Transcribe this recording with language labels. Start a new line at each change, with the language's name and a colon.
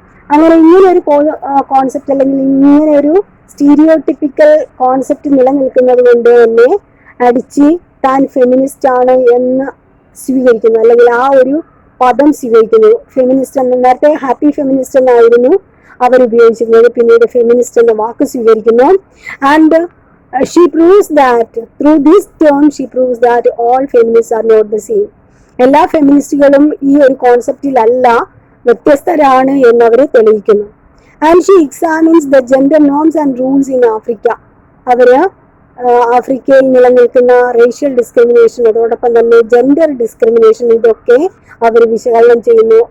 Malayalam: അങ്ങനെ ഇങ്ങനെയൊരു കോൺസെപ്റ്റ് അല്ലെങ്കിൽ ഇങ്ങനെയൊരു സ്റ്റീരിയോടിപ്പിക്കൽ കോൺസെപ്റ്റ് നിലനിൽക്കുന്നത് കൊണ്ട് തന്നെ അടിച്ച് താൻ ഫെമിനിസ്റ്റ് ആണ് എന്ന് സ്വീകരിക്കുന്നു, അല്ലെങ്കിൽ ആ ഒരു പദം സ്വീകരിക്കുന്നു. ഫെമിനിസ്റ്റ് എന്ന, നേരത്തെ ഹാപ്പി ഫെമിനിസ്റ്റ് എന്നായിരുന്നു അവർ ഉപയോഗിച്ചിരുന്നത്, പിന്നീട് ഫെമിനിസ്റ്റ് എന്ന വാക്ക് സ്വീകരിക്കുന്നു.
English: And she proves that through this term she proves that all feminists are not the same.
Malayalam: എല്ലാ ഫെമിനിസ്റ്റുകളും ഈ ഒരു കോൺസെപ്റ്റിലല്ല, വ്യത്യസ്തരാണ് എന്നവരെ തെളിയിക്കുന്നു.
English: And she examines the gender norms and rules in Africa.
Malayalam: അവര് ആഫ്രിക്കയിൽ നിലനിൽക്കുന്ന റേഷ്യൽ ഡിസ്ക്രിമിനേഷൻ, അതോടൊപ്പം തന്നെ ജെൻഡർ ഡിസ്ക്രിമിനേഷൻ, ഇതൊക്കെ അവർ വിശകലനം ചെയ്യുന്നു.